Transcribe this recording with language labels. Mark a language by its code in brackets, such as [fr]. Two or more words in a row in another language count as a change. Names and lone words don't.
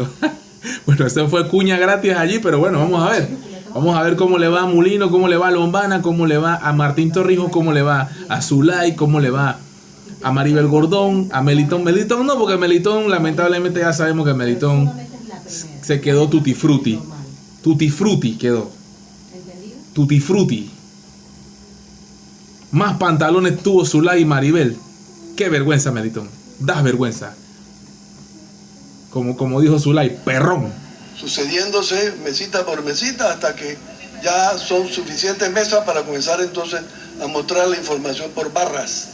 [es] Bueno, eso fue cuña gratis allí, pero bueno, vamos a ver. Vamos a ver cómo le va a Mulino, cómo le va a Lombana, cómo le va a Martín Torrijos, cómo le va a Zulay, cómo le va a Maribel Gordón, a Melitón. Melitón no, porque Melitón, lamentablemente ya sabemos que Melitón se quedó [it] tutti frutti. Tutti frutti quedó. Tutti frutti. [es] Más pantalones tuvo Zulay y Maribel. Qué vergüenza, Melitón. Das vergüenza. Como dijo Zulay, perrón. Sucediéndose mesita por mesita hasta que ya son suficientes mesas para comenzar entonces a mostrar la información por barras.